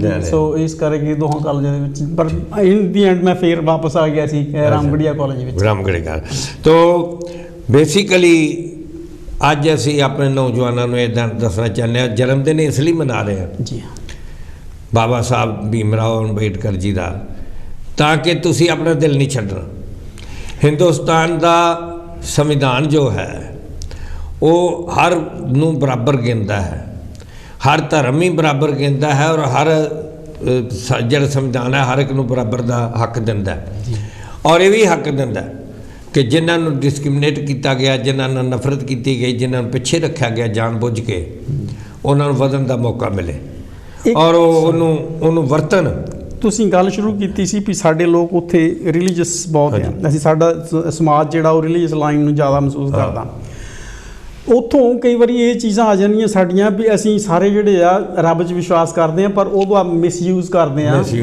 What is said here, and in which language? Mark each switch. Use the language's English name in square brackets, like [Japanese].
[Punjabi] ਸੋ ਇਸ ਕਰਕੇ ਦੋਹਾਂ ਕਾਲਜਾਂ ਦੇ ਵਿੱਚ, ਪਰ [English] in the end [Punjabi] ਮੈਂ ਫੇਰ ਵਾਪਸ ਆ ਗਿਆ ਸੀ ਰਾਮਗੜੀਆ ਕਾਲਜ ਵਿੱਚ। ਰਾਮਗੜੀਆ। ਤੋ ਬੇਸਿਕਲੀ ਅੱਜ ਅਸੀਂ ਆਪਣੇ ਨੌਜਵਾਨਾਂ ਨੂੰ ਇੱਦਾਂ ਦੱਸਣਾ ਚਾਹੁੰਦੇ ਹਾਂ, ਜਨਮ ਦਿਨ ਇਸ ਲਈ ਮਨਾ ਰਹੇ ਹਾਂ ਜੀ ਬਾਬਾ ਸਾਹਿਬ ਭੀਮ ਰਾਓ ਅੰਬੇਡਕਰ ਜੀ ਦਾ, ਤਾਂ ਕਿ ਤੁਸੀਂ ਆਪਣਾ ਦਿਲ ਨਹੀਂ ਛੱਡਣਾ। [Hindi] हिंदुस्तान का संविधान जो है वो हर नूं बराबर गिनता है, हर धर्म ही बराबर गिनता है और हर जो संविधान है हर एक नूं बराबर का हक दिंदा है। और ये भी हक दिंदा है कि जिन्होंने डिस्क्रिमिनेट किया गया, जिन्होंने नफरत की गई, जिन्होंने पिछे रखा गया जानबूझ के, उन्होंने वधन का मौका मिले और [Punjabi] ਉਹਨੂੰ ਵਰਤਣ। ਤੁਸੀਂ ਗੱਲ ਸ਼ੁਰੂ ਕੀਤੀ ਸੀ ਵੀ ਸਾਡੇ ਲੋਕ ਉੱਥੇ ਰਿਲੀਜੀਅਸ ਬਹੁਤ ਆ, ਅਸੀਂ ਸਾਡਾ ਸਮਾਜ ਜਿਹੜਾ ਉਹ ਰਿਲੀਜੀਅਸ ਲਾਈਨ ਨੂੰ ਜ਼ਿਆਦਾ ਮਹਿਸੂਸ ਕਰਦਾ। ਉੱਥੋਂ ਕਈ ਵਾਰੀ ਇਹ ਚੀਜ਼ਾਂ ਆ ਜਾਂਦੀਆਂ ਸਾਡੀਆਂ ਵੀ ਅਸੀਂ ਸਾਰੇ ਜਿਹੜੇ ਆ ਰੱਬ 'ਚ ਵਿਸ਼ਵਾਸ ਕਰਦੇ ਹਾਂ ਪਰ ਉਹਦਾ ਮਿਸਯੂਜ਼ ਕਰਦੇ ਹਾਂ।